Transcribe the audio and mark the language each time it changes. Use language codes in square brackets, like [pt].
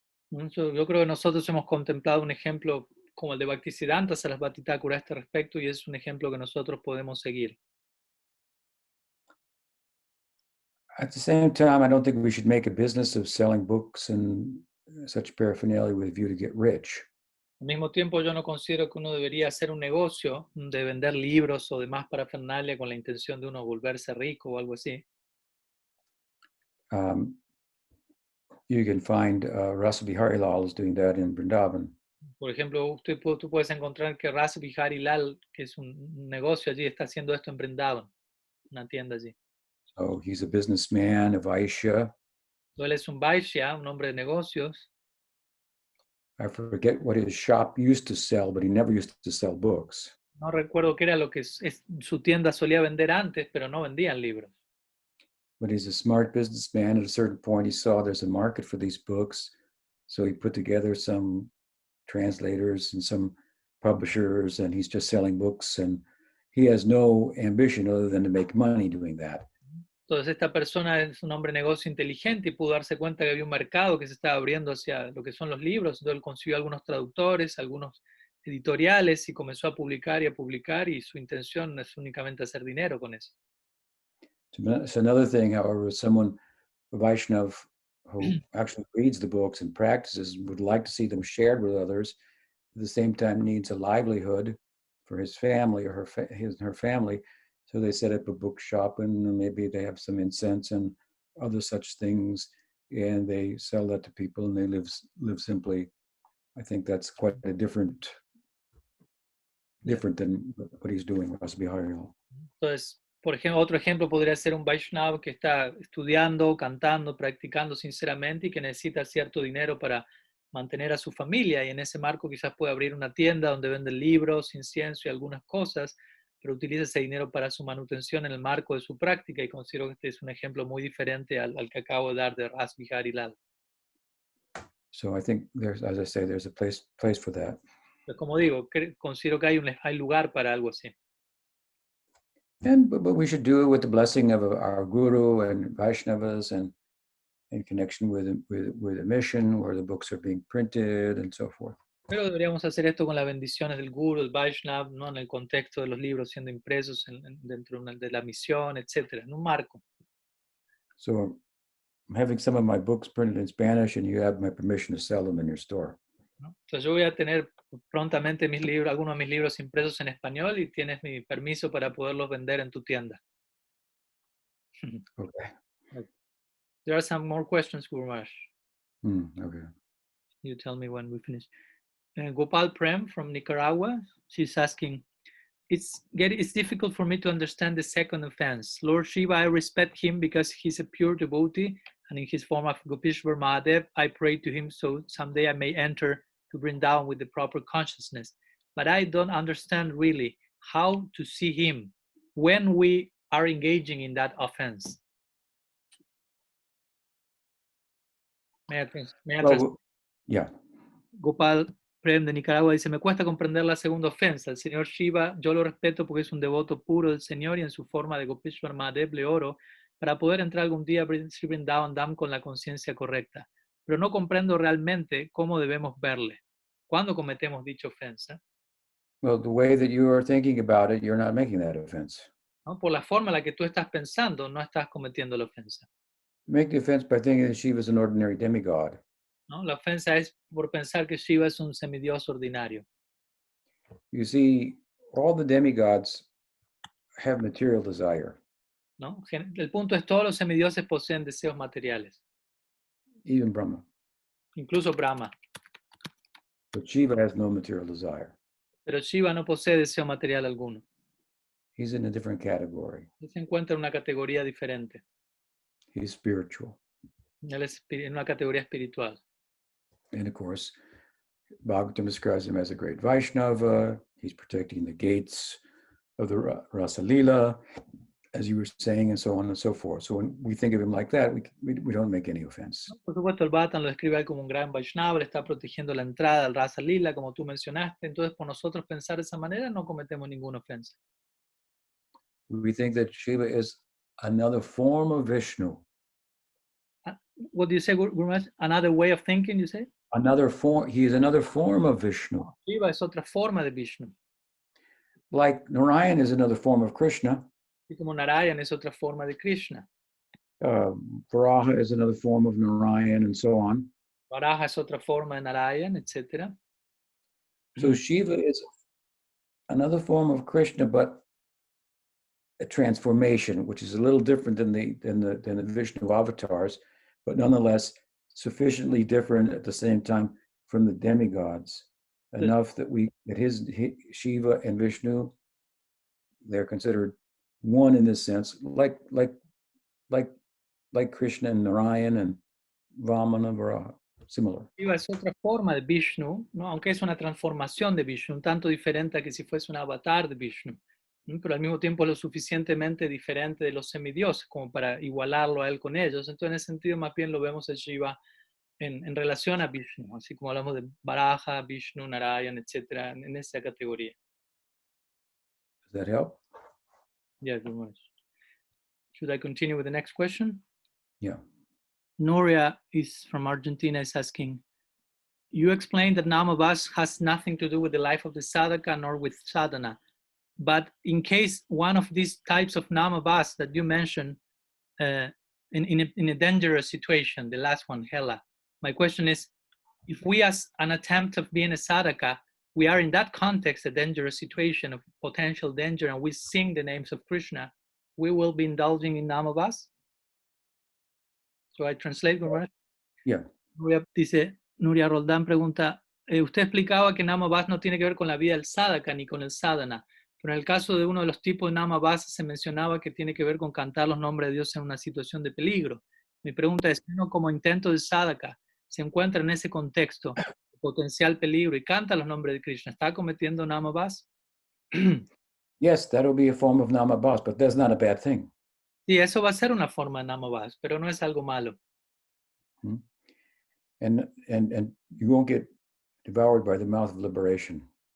[es] Yo creo que nosotros hemos contemplado un ejemplo como el de Bhaktisiddhanta Saraswati Thakur a este respecto y es un ejemplo que nosotros podemos seguir. [en] At the same time, I don't think we should make a business of selling books and such paraphernalia with a view to get rich. [es] Al mismo tiempo, yo no considero que uno debería hacer un negocio de vender libros o demás parafernalia con la intención de uno volverse rico o algo así. [en] You can find Rasa Bihari Lal is doing that in Vrindavan. [es] Por ejemplo, tú puedes encontrar que Rasa Bihari Lal, que es un negocio allí, está haciendo esto en Vrindavan, una tienda allí. [en] So he's a businessman, a Vaishya. [es] Él es un Vaishya, un hombre de negocios. [en] I forget what his shop used to sell, but he never used to sell books. [es] No recuerdo qué era lo que su tienda solía vender antes, pero no vendían libros. [en] But he's a smart businessman. At a certain point, he saw there's a market for these books. So he put together some translators and some publishers, and he's just selling books. And he has no ambition other than to make money doing that. [es] Entonces esta persona es un hombre de negocio inteligente y pudo darse cuenta que había un mercado que se estaba abriendo hacia lo que son los libros. Entonces él consiguió algunos traductores, algunos editoriales y comenzó a publicar y su intención es únicamente hacer dinero con eso. [en] It's another thing, however, someone, a Vaishnav, who actually reads the books and practices, would like to see them shared with others, at the same time needs a livelihood for his family or her family. So they set up a bookshop and maybe they have some incense and other such things, and they sell that to people and they live simply. I think that's quite a different than what he's doing, Rasa Bihari Lal. [es] Entonces, por ejemplo, otro ejemplo podría ser un Vaishnava que está estudiando, cantando, practicando sinceramente y que necesita cierto dinero para mantener a su familia, y en ese marco quizás puede abrir una tienda donde venden libros, incienso y algunas cosas, pero utiliza ese dinero para su manutención en el marco de su práctica, y considero que este es un ejemplo muy diferente al que acabo de dar de Rasa Bihari Lal. [en] So I think there's, as I say, there's a place for that. [es] Pues como digo, considero que hay lugar para algo así. [en] But we should do it with the blessing of our guru and Vaishnavas, and in connection with a mission where the books are being printed and so forth. [es] Pero deberíamos hacer esto con las bendiciones del Guru, el Vaishnav, ¿no? En el contexto de los libros siendo impresos dentro de la misión, etcétera, en un marco. [en] So I'm having some of my books printed in Spanish, and you have my permission to sell them in your store. [es] ¿No? Entonces yo voy a tener prontamente mis libros, algunos de mis libros impresos en español y tienes mi permiso para poderlos vender en tu tienda. [en] Okay. There are some more questions, Guru Maharaj. Okay. You tell me when we finish. Gopal Prem from Nicaragua, she's asking, it's difficult for me to understand the second offense. Lord Shiva, I respect him because he's a pure devotee, and in his form of Gopishwar Mahadev, I pray to him so someday I may enter to Vrindavan with the proper consciousness. But I don't understand really how to see him when we are engaging in that offense. Well, yeah. [es] Gopal Prem de Nicaragua dice, me cuesta comprender la segunda ofensa. El señor Shiva, yo lo respeto porque es un devoto puro del Señor y en su forma de Gopishwar Mahadev le oro para poder entrar algún día a Sri Vrindavan Dham con la conciencia correcta. Pero no comprendo realmente cómo debemos verle. ¿Cuándo cometemos dicha ofensa? [en] Well, the way that you are thinking about it, you're not making that offense. [es] ¿No? Por la forma en la que tú estás pensando, no estás cometiendo la ofensa. [en] You make the offense by thinking that Shiva is an ordinary demigod. [es] ¿No? La ofensa es por pensar que Shiva es un semidios ordinario. [en] You see, all the demigods have material desire. [es] ¿No? El punto es todos los semidioses poseen deseos materiales. [en] Even Brahma. [es] Incluso Brahma. [en] But Shiva has no material desire. [es] Pero Shiva no posee deseo material alguno. [en] He's in a different category. [es] Él se encuentra en una categoría diferente. [en] He's spiritual. [es] Él es en una categoría espiritual. [en] And of course, Bhagavatam describes him as a great Vaishnava. He's protecting the gates of the Rasa Lila, as you were saying, and so on and so forth. So when we think of him like that, we don't make any offense. [es] Por supuesto, el Bhattan lo describe a él como un gran Vaishnava, le está protegiendo la entrada al Rasa Lila, como tú mencionaste. Entonces, por nosotros pensar de esa manera, no cometemos ninguna ofensa. [en] We think that Shiva is another form of Vishnu. What do you say, Guru Maharaj? Another way of thinking, you say? Another form. He is another form of Vishnu. [es] Shiva es otra forma de Vishnu. [en] Like Narayan is another form of Krishna. [es] Y como Narayan es otra forma de Krishna. [en] Varaha is another form of Narayan, and so on. [es] Varaha es otra forma de Narayan, etc. [en] So Shiva is another form of Krishna, but a transformation, which is a little different than the Vishnu avatars, but nonetheless sufficiently different at the same time from the demigods, enough that Shiva and Vishnu, they're considered one in this sense, like Krishna and Narayan and Vamana, Varaha, similar. [es] Shiva es otra forma de Vishnu, ¿no? Aunque es una transformación de Vishnu, un tanto diferente a que si fuese un avatar de Vishnu, ¿no? Pero al mismo tiempo es lo suficientemente diferente de los semidioses como para igualarlo a él con ellos. Entonces, en ese sentido, más bien lo vemos a Shiva en relación a Vishnu, así como hablamos de Varaha, Vishnu, Narayan, etc., en esa categoría. [en] Does that help? Yeah, very much. Should I continue with the next question? Yeah. Nuria is from Argentina, is asking, you explained that Namabhasa has nothing to do with the life of the sadhaka nor with sadhana. But in case one of these types of Namabhasa that you mentioned in a dangerous situation, the last one, Hela, my question is, if we as an attempt of being a sadhaka, we are in that context, a dangerous situation of potential danger, and we sing the names of Krishna, we will be indulging in Namabhasa? So I translate, Guru Maharaj. Yeah. [es] Nuria Roldán pregunta, usted explicaba que Namabhasa no tiene que ver con la vida del sadhaka ni con el sadhana, pero en el caso de uno de los tipos de Namabhasa se mencionaba que tiene que ver con cantar los nombres de Dios en una situación de peligro. Mi pregunta es, si uno como intento de sadhaka se encuentra en ese contexto de potencial peligro y canta los nombres de Krishna, ¿está cometiendo Namabhasa? [en] Yes, that will be a form of Namabhasa, but that's not a bad thing. [es] Sí, eso va a ser una forma de Namabhasa, pero no es algo malo. [en] And you won't get devoured by the mouth of liberation.